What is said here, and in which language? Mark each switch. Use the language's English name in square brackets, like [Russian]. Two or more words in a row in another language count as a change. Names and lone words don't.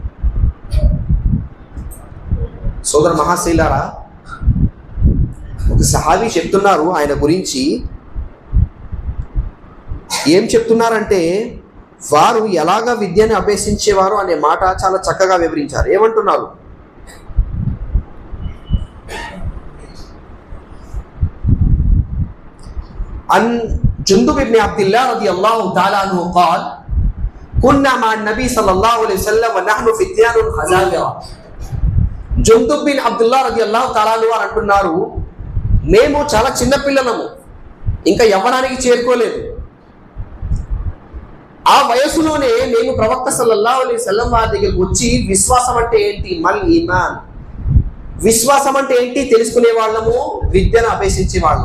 [Telugu] సోదర మహాశైలారా, ఒక సహాబీ చెప్తున్నారు, ఆయన గురించి ఏం చెప్తున్నారంటే, వారు ఎలాగ విద్యను అభ్యసించేవారు అనే మాట చాలా చక్కగా వివరించారు. [Arabic] ఏమంటున్నారు, عن جندب بن عبد الله رضي الله تعالى عنه قال كنا مع النبي صلى الله عليه وسلم ونحن فتيان خزاجرة. [Telugu] జుందుబ్ బిన్ అబ్దుల్లాహ్ [Arabic] رضي الله تعالى عنه [Telugu] వారు అంటున్నారు, మేము చాలా చిన్న పిల్లలము, ఇంకా యవ్వనానికి చేరుకోలేదు. ఆ వయసులోనే మేము ప్రవక్త [Arabic] صلى الله عليه وسلم [Telugu] వారి దగ్గరికి వచ్చి విశ్వాసం అంటే ఏంటి, [Arabic] ما الإيمان, [Telugu] విశ్వాసం అంటే ఏంటి తెలుసుకునే వాళ్ళము, విద్యను అభ్యసించే వాళ్ళం.